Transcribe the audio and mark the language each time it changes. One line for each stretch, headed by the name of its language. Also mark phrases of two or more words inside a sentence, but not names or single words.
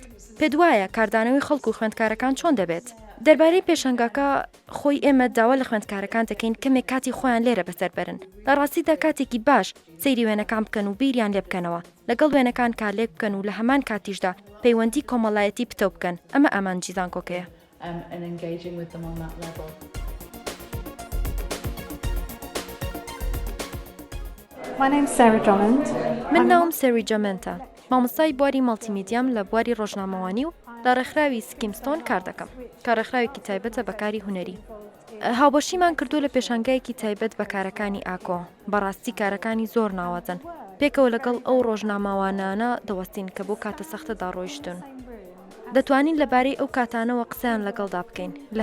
Central Kurdish: پێت وایە کاردانەوەی خەڵکو و خوێندکارەکان چۆن دەبێت؟ دەربارەی پێشەنگاکە خۆی ئێمە داوا لە خوێندکارەکان دەکەین کەمێک کاتی خۆیان لێرە بەسەر بەرن. لە ڕاستیدا کاتێکی باش سەیری وێنەکان بکەن و بیریان لێ بکەنەوە، لەگەڵ وێنەکان کارلێک بکەن و لە هەمان کاتیشدا پەیوەندی کۆمەڵایەتی پتە بکەن. ئەمە ئامانجی زانکۆکەیە.
English: and engaging with them on that level. My name's Sarah Drummond.
Central Kurdish: من ناوم سەری جەمەنتە مامۆستای بواری مەڵتیمیدیام لە بواری ڕۆژنامەوانی و لە ڕێکخراوی سکیمستۆن کار دەکەم کە ڕێکخراوێکی تایبەتە بەکاری هونەری هاوبەشیمان کردو لە پێشانگایەکی تایبەت بە کارەکانی ئاکۆ بەڕاستی کارەکانی زۆر ناوازن پێکەوە لەگەڵ ئەو ڕۆژنامەوانانە دەوەستین کە بۆ کاتە سەختەدا ڕۆیشتون دەتوانین لەبارەی ئەو کاتانەوە قسەیان لەگەڵدا بکەین لە